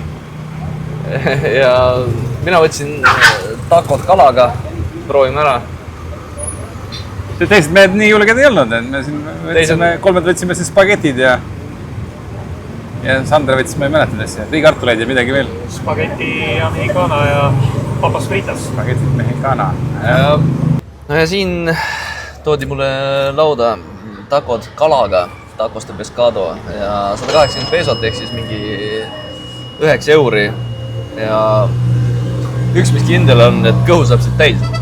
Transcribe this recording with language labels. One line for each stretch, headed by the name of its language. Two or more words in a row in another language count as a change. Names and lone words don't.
Estonian: Ja mina võtsin takod kalaga, proovime ära. Teised mehed nii julged ei olnud, et me siin kolmed võtsime siis spagetid ja Sandra võttis, ma ei mäleta tõesti, riigikartuleid ja midagi veel.
Spanish: Spaghetti americana ja papas fritas. Spaghetti mexicana.
Estonian: No ja siin toodi mulle lauda takod kalaga,
Spanish: tacos de pescado
Estonian: ja 180 pesot ehk siis mingi 9 euri. Ja üks, mis kindel on, et kõhu saab siit täis.